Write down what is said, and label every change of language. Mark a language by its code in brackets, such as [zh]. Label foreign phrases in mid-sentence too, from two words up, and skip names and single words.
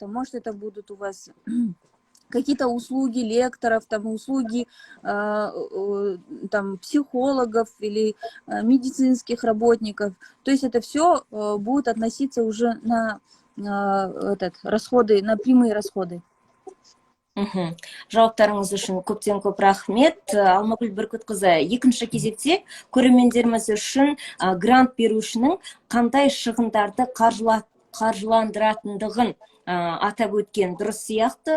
[ru] Может, это будут у вас какие-то услуги лекторов, там, услуги там, психологов или медицинских работников. То есть это все будет относиться уже на расходы, на прямые расходы. [kk] Жауаптарыңыз үшін көптен көп рахмет. Алмагүл Бүркітқызы, екінші кезекте көрермендеріміз үшін грант берушінің қандай шығындарды қаржыландыратындығын атап өткен дұрыс сияқты.